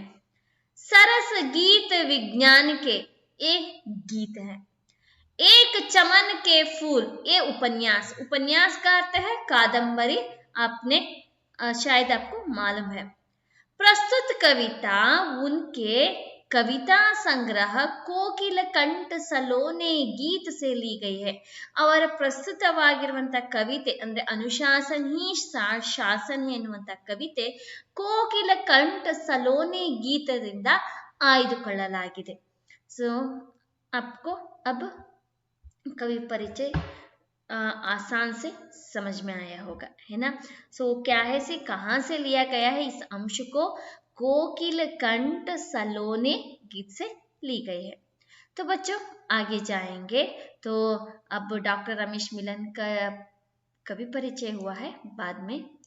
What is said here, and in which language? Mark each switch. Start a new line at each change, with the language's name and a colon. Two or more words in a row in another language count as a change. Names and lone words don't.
Hindi: सरस गीत विज्ञान के ये गीत हैं। एक चमन के फूल, ये उपन्यास का अर्थ है कादंबरी, आपने शायद आपको मालूम है। प्रस्तुत कविता उनके कविता संग्रह ಕೋಕಿಲ ಕಂಠ ಸಲೋನೆ ಗೀತ से ली गई है।
Kannada: ಅವರ ಪ್ರಸ್ತುತವಾಗಿರುವಂತಹ ಕವಿತೆ ಅಂದ್ರೆ ಅನುಶಾಸನ ಹಿ ಶಾಸನ ಎನ್ನುವಂತಹ ಕವಿತೆ ಕೋಕಿಲ ಕಂಠ ಸಲೋನೆ ಗೀತದಿಂದ ಆಯ್ದುಕೊಳ್ಳಲಾಗಿದೆ।
Hindi: ಸೊ आपको अब कवि परिचय आसान से समझ में आया होगा, है ना। सो क्या है से कहाँ से लिया गया है, इस अंश को कोकिल कंठ सलोने गीत से ली गई है। तो बच्चों आगे जाएंगे तो अब डॉक्टर रमेश मिलन का कवि परिचय हुआ है बाद में।